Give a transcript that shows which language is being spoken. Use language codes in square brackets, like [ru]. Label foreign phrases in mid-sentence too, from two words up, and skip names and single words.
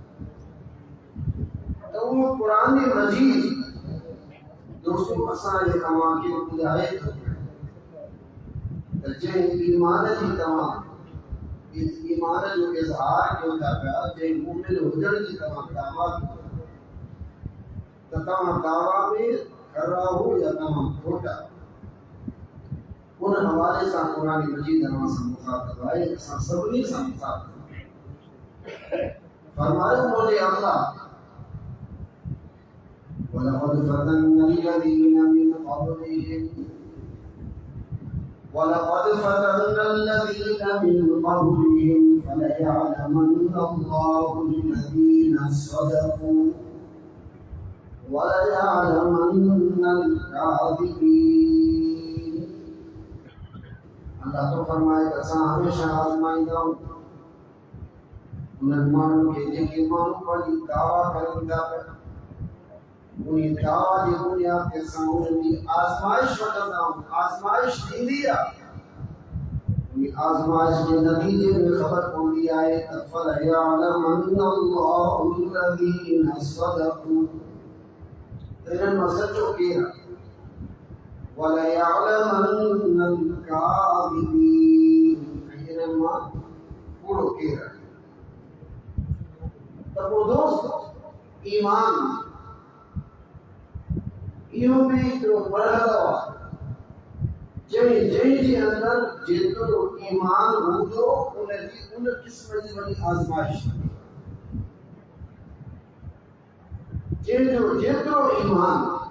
[sd] त उहो क़ुरान मजीद दोस्तो असांजे तव्हांखे ॿुधाए थो त जंहिं ईमान जी तव्हां ईमान जो इज़हार कयो था पिया जंहिं मोमिन हुजण जी तव्हां दावा कयो त तव्हां दावा में खरा हो या तव्हां खोटा उन हवाले सां क़ुरान मजीद अव्हां सां मुखातिब आहे असां सभिनी सां मुखातिब फरमायो मुंहिंजे अल्लाह [ar] ولقد فتنا الذين من قبلهم ولقد فتنا الذين من قبلهم فليعلمن الله الذين صدقوا وليعلمن [sd] الكاذبين اللہ تو فرمائے کہ اساں ہمیشہ آزمائیندہ انہن مانوں کے जेके माण्हू पंहिंजी दावा करनि था पिया उन दावा जी बुनियाद ते असां उन्हनि जी आज़माइश वठंदा आहियूं आज़माइश थींदी आहे उन आज़माइश जे नतीजे में ख़बर पवंदी आहे त [ar] فليعلمن الله الذين صدقوا [sd] इन्हनि मां सचो केरु आहे [ar] وليعلمن الكاذبين [sd] इन्हनि मां कूड़ो केरु आहे त पोइ दोस्त ईमान इहो बि हिकिड़ो मरहलो आहे जंहिंजे अंदरि जेतिरो ईमान हूंदो उन क़िस्म जी वॾी आज़माइश जंहिंजो जेतिरो ईमान